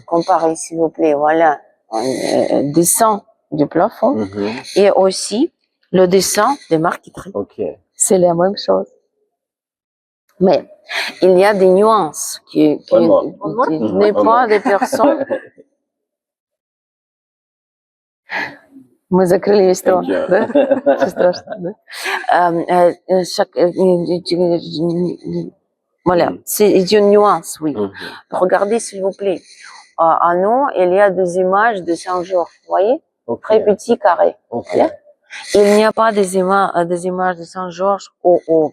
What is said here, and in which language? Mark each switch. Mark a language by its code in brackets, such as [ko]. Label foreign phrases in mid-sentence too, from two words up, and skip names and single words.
[fr] Comparez, s'il vous plaît, voilà, un dessin du plafond mhm. et aussi le dessin des marqueteries. Ok. C'est la même chose. Mais il y a des nuances qui Vraiment. n'est pas des personnes. [ru] Мы закрыли весь трон, [en] Thank you. [ru] да? Все страшно, да? [fr] Voilà, c'est une nuance, oui. Mhm. Regardez, s'il vous plaît. À nous, il y a des images de Saint-Georges, vous voyez? Ok. Très petit carré. Ok. Voilà. Il n'y a pas des images de Saint-Georges au